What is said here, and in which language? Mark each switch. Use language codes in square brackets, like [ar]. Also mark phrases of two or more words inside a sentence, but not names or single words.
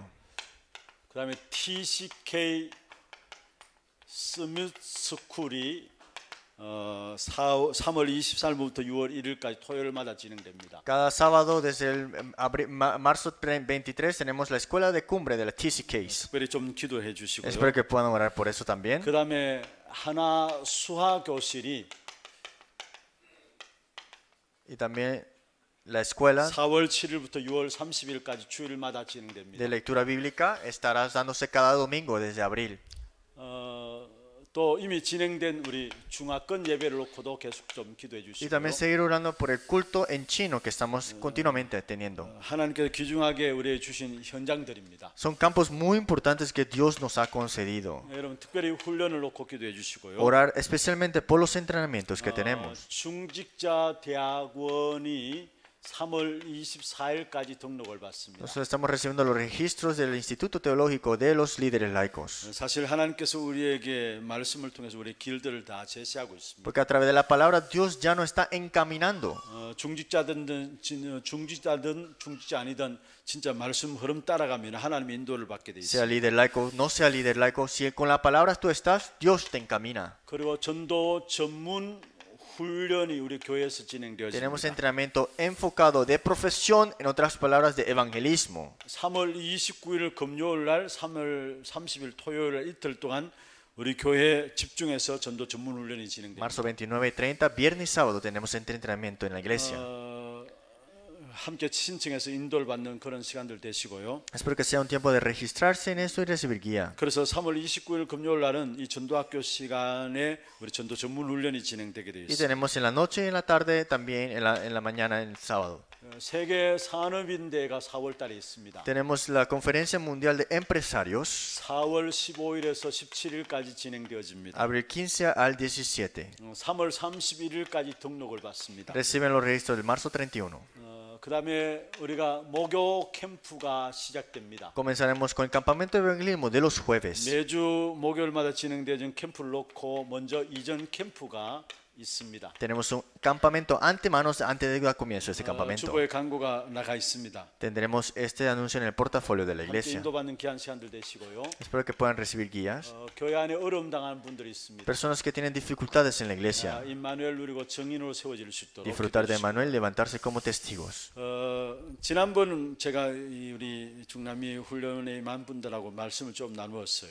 [ko] 그다음에 TCK 스뮤 스쿨이 3월 24일부터 6월 1일까지 토요일마다 진행됩니다. [es] Cada sábado desde el marzo 23 tenemos la escuela de cumbre de la TCKs. [ko] 특별히 좀 기도해 주시고요. [es] Espero que puedan orar por eso también. [ko] 그다음에 하나 수화 교실이 [es] Y también la escuela [ko] 4월 7일부터 6월 30일까지 주일마다 진행됩니다. [es] de lectura bíblica estará dándose cada domingo desde abril. [ko] 또 이미 진행된 우리 중화권 예배를 놓고도 계속 좀 기도해 [es] Y [ko] 주시고요. [es] también seguir orando por el culto en chino que estamos continuamente teniendo. [ko] 하나님께서 귀중하게 우리에게 주신 현장들입니다. [es] Son campos muy importantes que Dios nos ha concedido. [ko] 여러분 특별히 훈련을 놓고 기도해 주시고요. [es] Orar especialmente por los entrenamientos que tenemos. [ko] 중직자 대학원이 3월 24일까지 등록을 받습니다. [es] Nosotros estamos recibiendo los registros del Instituto Teológico de los líderes laicos. [ko] 사실 하나님께서 우리에게 말씀을 통해서 우리 길들을 다 제시하고 있습니다. [es] Porque a través de la palabra Dios ya nos está encaminando. [ko] 중직자든 중직자 아니든 진짜 말씀 흐름 따라가면 하나님의 인도를 받게 돼 [es] Sea [ko] 있습니다. [es] líder laico, no sea líder laico, si con la palabra tú estás, Dios te encamina. [ko] 그리고 전도 전문 훈련이 우리 교회에서 [es] Tenemos [ko] 진행되어집니다. [es] entrenamiento enfocado de profesión, en otras palabras, de evangelismo. [ko] 3월 29일 금요일 날 3월 30일 토요일 날 이틀 동안 우리 교회 집중해서 전도 전문 훈련이 진행됩니다. [es] Marzo 29 y 30, viernes y sábado tenemos entrenamiento en la iglesia. [ko] 함께 신청해서 인도를 받는 그런 시간들 되시고요. [es] Espero que sea un tiempo de registrarse en esto y recibir guía. [ko] 그래서 3월 29일 금요일 날은 이 전도학교 시간에 우리 전도 전문 훈련이 진행되게 되어 [es] Y [ko] 있습니다. [es] tenemos en la noche y en la tarde, también en la mañana, el sábado. [ko] 세계 산업인대가 4월 달에 있습니다. [es] Tenemos la Conferencia Mundial de Empresarios, [ko] 4월 15일에서 17일까지 진행되어집니다. [es] abril 15 al 17. [ko] 3월 31일까지 등록을 받습니다. [es] Reciben los registros del marzo 31. [ko] 그다음에 우리가 목요 캠프가 시작됩니다. [es] Comenzaremos con el campamento de evangelismo de los jueves. [ko] 매주 목요일마다 진행되는 캠프를 놓고 먼저 이전 캠프가 있습니다. [es] Tenemos un campamento antemano antes de dar comienzo este campamento. [ko] 주보에 광고가 나가 있습니다. [es] Tendremos este anuncio en el portafolio de la [ko] 함께 [es] iglesia. [ko] 인도받는 귀한 시간들 되시고요. [es] Espero que puedan recibir guías. [ko] 교회 안에 어려움 당하는 분들이 있습니다. [es] Personas que tienen dificultades en la iglesia. [ko] 임마누엘 누리고 증인으로 세워질 수 있도록 [es] Disfrutar de [ko] 기도하시고. [es] Manuel, levantarse como testigos. [ko] 지난번 제가 우리 중남미 훈련에 임한 분들하고 말씀을 좀 나누었어요.